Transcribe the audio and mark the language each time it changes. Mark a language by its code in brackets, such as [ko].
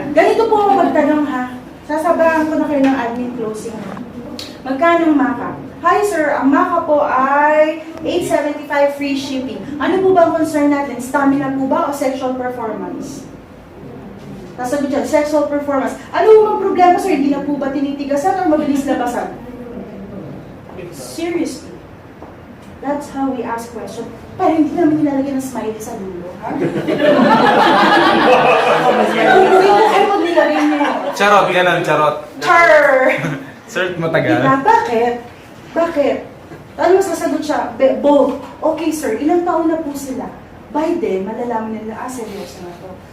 [tl] Ganito po ako magtanong ha. Sasabahan ko na kayo ng admin closing ha. Magkano ang Maca? Hi sir, ang Maca po ay 875 free shipping. Ano po ba ang concern natin? Stamina po ba o sexual performance? Nasagot dyan, sexual performance. Ano ang problema sir? Hindi na po ba tinitigasan o mabilis labasan? Seriously. [en] That's how we ask questions. [tl] Pero hindi namin nilalagyan ng smiley sa lulo, ha? Hindi ko kayo pag nilagay niyo. Charot, ganun, charot. Char! Sir, matagal. Diba? Bakit? Bakit? Ano masasagot siya? Both. Okay sir, ilang taon na po sila? By then, malalaman nila, seryoso na to.